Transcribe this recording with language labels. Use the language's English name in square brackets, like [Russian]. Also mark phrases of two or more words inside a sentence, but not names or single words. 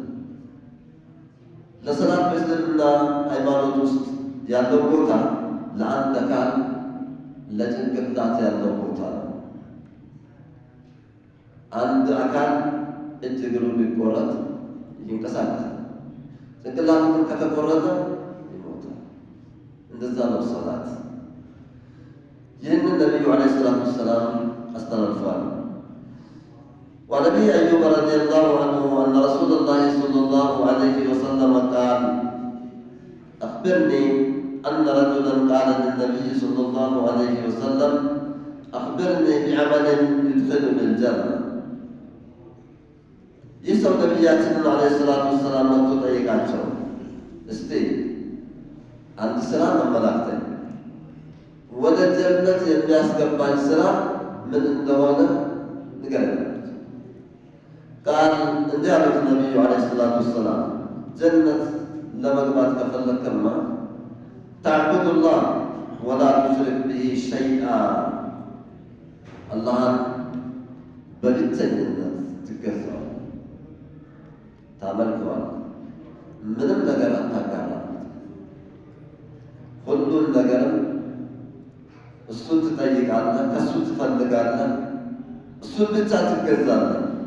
[Amharic] ለሰላት በእስልምና ሃይማኖት ውስጥ ያለው ቦታ ለአንድ አካል ለጭንቅላት ያለው ቦታ ነው። አንድ አካል እጅ እግሩ ቢቆረጥ ይንቀሳቀሳል፣ ጭንቅላቱ ግን ከተቆረጠ ይሞታል። እንደዛ ነው ሰላት። ይህንን ነቢዩ [Arabic] عليه الصلاة والسلام አስተላልፈዋል። وعن ابي ايوب رضي الله عنه ان رسول الله صلى الله عليه وسلم قال اخبرني ان رجلا قال للنبي صلى الله عليه وسلم اخبرني بعمل يدخلني الجنه. [Amharic] ይህ ሰው ነቢያችንን [Arabic] عليه الصلاة والسلام [Amharic] መጥቶ ጠየቃቸው። እስቲ አንድ ስራ አመላክተኝ፣ ወደ ጀነት የሚያስገባኝ ስራ ምን እንደሆነ ንገረኝ። ቃል እንዲህ አሉት ነቢዩ [Arabic] عليه الصلاة والسلام፣ [Amharic] ጀነት ለመግባት ከፈለግከማ [Arabic] تعبد الله ولا تشرك به شيئا الله [Amharic] በብቸኝነት ትገዛዋለህ፣ ታመልከዋለህ። ምንም ነገር አታጋራም። ሁሉን ነገርም እሱን ትጠይቃለህ፣ ከእሱ ትፈልጋለህ፣ እሱን ብቻ ትገዛለህ።